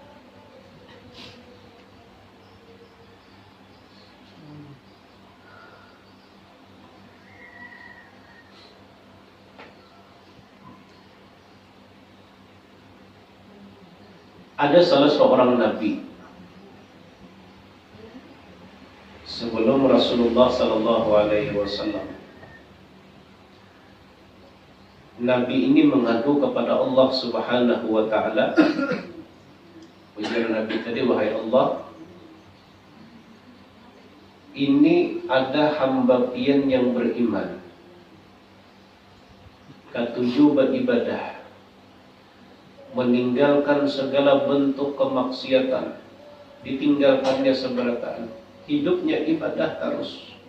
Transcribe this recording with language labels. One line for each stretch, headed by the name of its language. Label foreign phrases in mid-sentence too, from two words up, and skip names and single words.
Indonesian: Ada salah seorang nabi sebelum Rasulullah
Arabic: sallallahu alaihi wasallam.
Indonesian: Nabi ini mengadu kepada Allah
Arabic: Subhanahu wa Ta'ala.
Banjar: Ujar Nabi tadi, wahai Allah, ini ada hamba pian yang beriman, ketujuh beribadah, meninggalkan segala bentuk kemaksiatan, ditinggalkannya seberataan, hidupnya ibadah terus.